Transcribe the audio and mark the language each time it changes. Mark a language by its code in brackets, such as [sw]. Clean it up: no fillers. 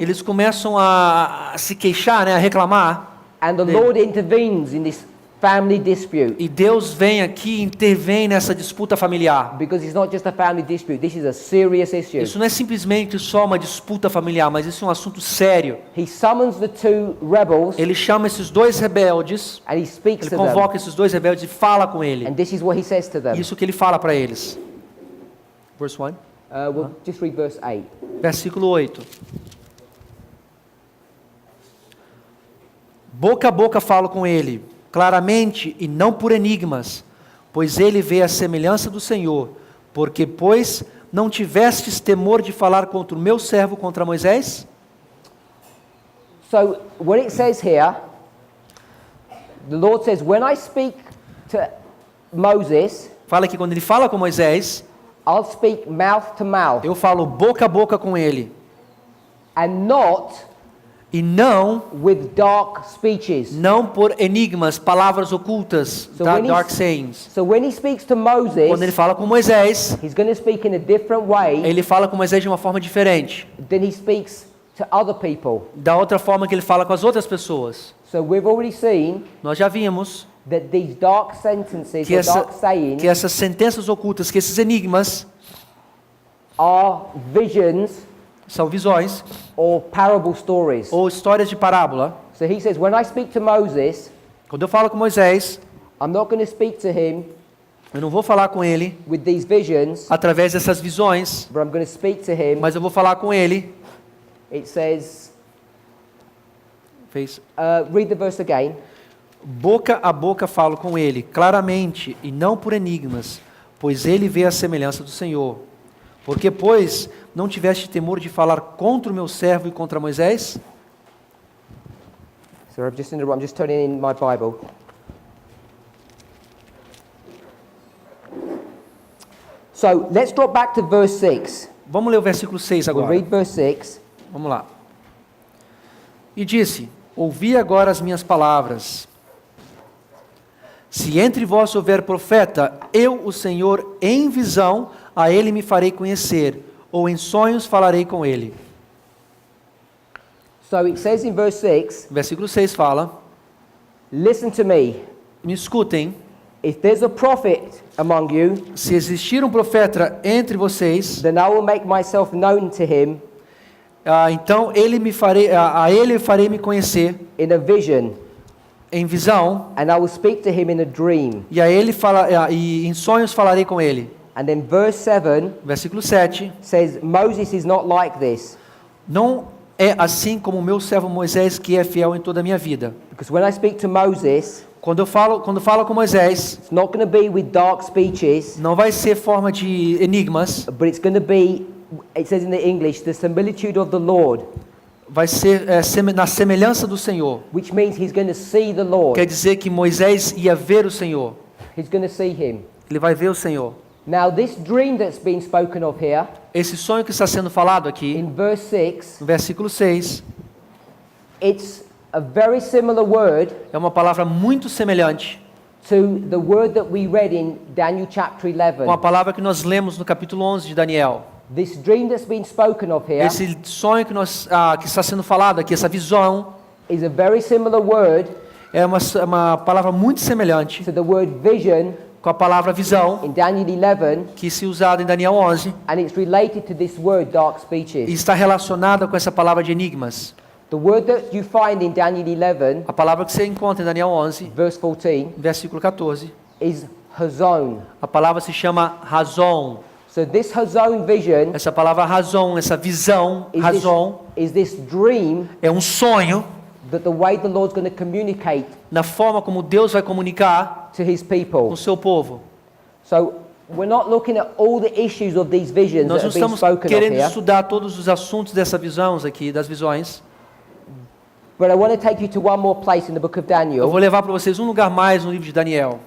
[pt] Eles começam a se queixar, né, a reclamar. [en] and the Lord intervenes in this family dispute. [pt] E Deus vem aqui e intervém nessa disputa familiar. [en] Because it's not just a family dispute, this is a serious issue. [pt] Isso não é simplesmente só uma disputa familiar, mas isso é um assunto sério. [en] He summons the two rebels [pt] Ele chama esses dois rebeldes, [en] and he speaks [pt] ele [en] to them. [pt] convoca esses dois rebeldes e fala com ele. [en] And this is what he says to them. [pt] Isso que ele fala para eles. [en] Verse 1, We'll just read verse 8. [pt] versículo 8. Boca a boca falo com ele, claramente e não por enigmas, pois ele vê a semelhança do Senhor. Porque, pois, não tivestes temor de falar contra o meu servo, contra Moisés? [en] So, what it says here, the Lord says, when I speak to Moses, [pt] Fala que quando ele fala com Moisés, [en] I'll speak mouth to mouth, [pt] eu falo boca a boca com ele, [en] and not [pt] e não [en] with dark speeches. [pt] por enigmas, palavras ocultas, [en] So when dark he's- sayings. So when he speaks to [pt] Quando ele [en] Moses, [pt] fala com Moisés, [en] he's going to speak in a different way [pt] ele fala com Moisés de uma forma diferente, [en] than he speaks to other people. [pt] da outra forma que ele fala com as outras pessoas. [en] So we've already seen [pt] Nós já vimos [en] that these dark sentences [pt] que, [en] or dark sayings [pt] que essas sentenças ocultas, que esses enigmas, [en] are visions [pt] são visões [en] or parable stories. [pt] ou histórias de parábola. [en] So he says, when I speak to Moses, [pt] Quando eu falo com Moisés, [en] I'm not going to speak to him [pt] eu não vou falar com ele [en] with these visions, [pt] através dessas visões, [en] but I'm going to speak to him. [pt] mas eu vou falar com ele. [en] It says, [pt] Fez [en] read the verse again. [pt] boca a boca falo com ele, claramente e não por enigmas, pois ele vê a semelhança do Senhor. Porque, pois, não tiveste temor de falar contra o meu servo e contra Moisés? [en] So I'm just turning in my Bible. So let's drop back to verse 6. [pt] Vamos ler o versículo 6 [en] We'll [pt] agora. [en] read verse 6. [pt] Vamos lá. E disse: ouvi agora as minhas palavras. Se entre vós houver profeta, eu, o Senhor, em visão, a ele me farei conhecer, ou em sonhos falarei com ele. [en] So it says in verse 6, [pt] Versículo 6 fala: [en] listen to me. [pt] me escutem, [en] If there's a prophet among you, [pt] se existir um profeta entre vocês, [en] then I will make myself known to him [pt] então a ele farei me conhecer [en] in a vision, [pt] em visão, [en] and I will speak to him in a dream. [pt] e e em sonhos falarei com ele. [en] And then verse 7 [pt] Versículo 7. [en] says, Moses is not like this. [pt] Não é assim como o meu servo Moisés, que é fiel em toda a minha vida. [en] Because when I speak to Moses, [pt] Quando falo com Moisés, [en] it's not going to be with dark speeches, [pt] não vai ser forma de enigmas, [en] but it's going to be, it says in the English, the similitude of the Lord, [pt] vai ser na semelhança do Senhor. [en] which means he's going to see the Lord. [pt] Quer dizer que Moisés ia ver o Senhor. [en] He's going to see him. [pt] Ele vai ver o Senhor. [en] Now, this dream that's been spoken of here, [pt] Esse sonho que está sendo falado aqui, [en] in verse 6, [pt] no versículo 6, [en] it's a very similar word [pt] é uma palavra muito semelhante [en] to the word that we read in Daniel chapter 11. [pt] com a palavra que nós lemos no capítulo 11 de Daniel. [en] This dream that's been spoken of here [pt] Esse sonho que está sendo falado aqui, essa visão, [en] is a very similar word [pt] é uma palavra muito semelhante [en] to the word vision [pt] com a palavra visão, [en] in Daniel 11, [pt] que se usada em Daniel 11, [en] and it's related to this word dark [pt] e [en] speeches. [pt] está relacionada com essa palavra de enigmas. [en] The word that you find in Daniel 11, [pt] A palavra que você encontra em Daniel 11, [en] verse 14, [pt] versículo 14, [en] is hazon. [pt] A palavra se chama razão. [en] So this hazon vision [pt] Essa palavra razão, essa visão, razão, [en] is this dream [pt] é um sonho [en] that the way the Lord's going to communicate [pt] na forma como Deus vai comunicar [en] to his [pt] com [en] people. [pt] o seu povo. [en] So we're not looking at all the issues of these visions [pt] Nós [en] that [pt] não [en] have been [pt] estamos [en] spoken of [pt] querendo [en] here, [pt] estudar todos os assuntos dessa visões aqui, das visões. [en] but I want to take you to one more place in the book of [pt] Eu [en] Daniel. [pt] vou levar para vocês um lugar mais no livro de Daniel.